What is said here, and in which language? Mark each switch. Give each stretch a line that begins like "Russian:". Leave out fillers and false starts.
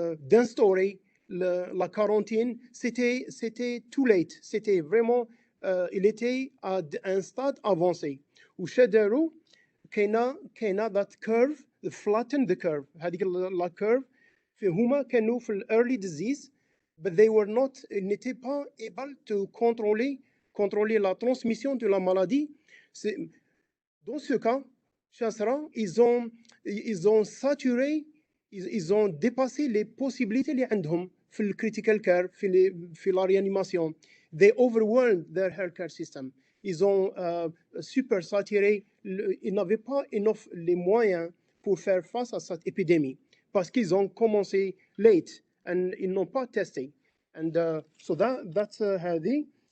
French: d'instaurer la quarantaine c'était
English: too late
French: c'était vraiment il était à un stade avancé
Arabic: وش داروا كاينه
English: that curve flatten the curve
Arabic: هذيك
French: la curve
Arabic: هما كانوا في
English: early disease but they were not
French: n'étaient pas
English: able to
French: contrôler la transmission de la maladie. Dans ce cas ils ont saturé ils ont dépassé les possibilités
Arabic: اللي عندهم في الكريتيكال كير في
French: la réanimation.
English: They overwhelmed their healthcare system.
French: Ils ont super saturé. Ils n'avaient pas
English: enough
French: les moyens pour faire face à cette épidémie parce qu'ils ont commencé
English: late and
French: ils n'ont pas testé.
English: And so that's
Arabic: هذه.